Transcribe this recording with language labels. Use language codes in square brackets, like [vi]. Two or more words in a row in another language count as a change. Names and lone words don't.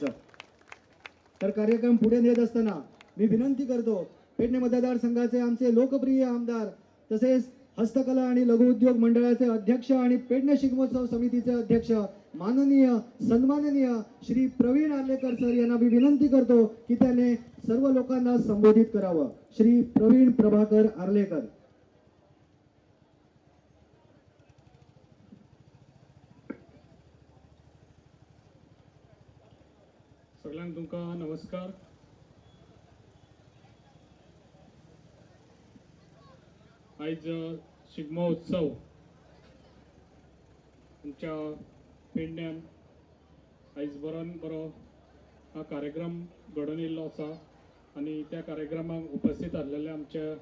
[mr] तर कार्यक्रम पुढे नेत असताना मी विनंती करतो, पेडणे मतदारसंघाचे आमचे लोकप्रिय आमदार तसेच हस्तकला आणि लघुउद्योग मंडळाचे अध्यक्ष आणि पेडणे शिगमोत्सव समितीचे अध्यक्ष माननीय सन्माननीय श्री प्रवीण आर्लेकर सर यांना मी विनंती करतो की त्याने सर्व लोकांना संबोधित करावं. श्री प्रवीण प्रभाकर आर्लेकर. [kok] सगळ्यांक तुमकां नमस्कार. आयज शिगमो उत्सव आमच्या पेडण्यान आयज बरोन बरो हा कार्यक्रम घडोवन येयल्लो आसा आनी त्या कार्यक्रमाक उपस्थित आसलेले आमच्या